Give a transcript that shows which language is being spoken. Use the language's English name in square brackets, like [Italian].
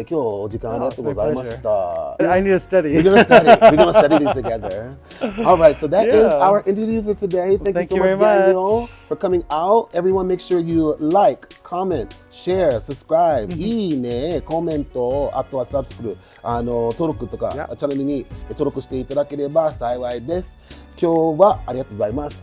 [Japanese] 今日お時間ありがとうございました。 [English] I need to study. We're gonna study. We're gonna study this together. All right, so that is our interview for today. Thank you so much, Daniel, for coming out. Everyone, make sure you like, comment, share, subscribe. [Japanese] いいね、コメント、あとはサブスクル、登録とかチャンネルに登録していただければ幸いです。今日はありがとうございます。